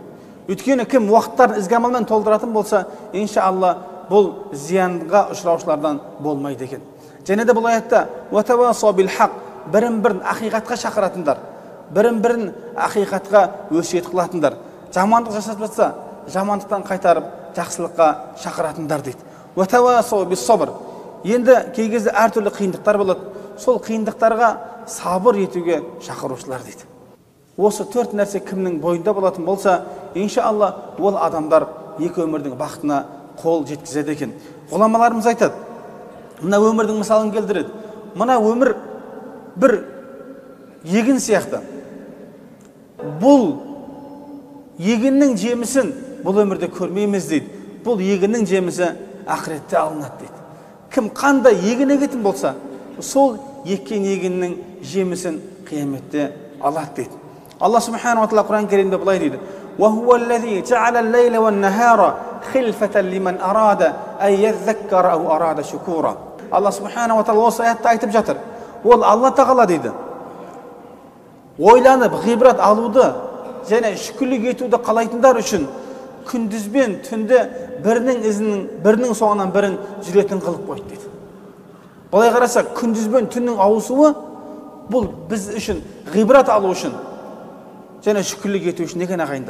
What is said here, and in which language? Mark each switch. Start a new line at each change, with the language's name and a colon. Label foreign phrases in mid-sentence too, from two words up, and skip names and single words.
Kazakh: Өйткені кім уақыттарын ізгі амалмен толтыратын болса, иншалла бұл зиянға ұшыраушылардан болмайды екен. Және де бұл аятта
Arabic: «وتواصوا بالحق»
Kazakh: бірін-бірін ақиқатқа шақыратындар, бірін-бірін ақиқатқа өсиет қылатындар. Жамандық жасап жатса, жамандықтан қайтарып, жақсылыққа шақыратындар дейді.
Arabic: «وتواصوا بالصبر»
Kazakh: енді кей кезде әртүрлі қиындықтар болады. Сол қиындықтарға сабыр етуге шақырушылар дейді. Осы төрт нәрсе кімнің бойында болатын болса, иншалла ол адамдар екі өмірдің бақытына қол жеткізеді екен. Ғұламаларымыз айтады, мына өмірдің мысалын келтіреді. Мына өмір бір егін сияқты. Бұл егіннің жемісін бұл өмірде көрмейміз дейді. Бұл егіннің жемісі ақыретте алынады дейді. Кім қандай егін егетін болса, сол еккен егіннің жемісін қияметте алады дейді. Алла
Arabic: سبحانه وتعالى
Kazakh: Құран кәрімде былай дейді:
Arabic: وهو الذي جعل الليل والنهار خلفة لمن أراد أن يذكر أو أراد شكورا.
Kazakh: Алла
Arabic: سبحانه وتعالى
Kazakh: осы аятта айтып жатыр. Ол Алла тағала дейді. Ойланып, ғибрат алуды және шүкірлік етуді қалайтындар үшін күндізбен түнде бірінің соңынан бірін жүретін қылып қойды дейді. Былай қараса, күндізбен түннің ауысуы бұл біз үшін ғибрат алу үшін және шүкірлік ету үшін екен ағайындар.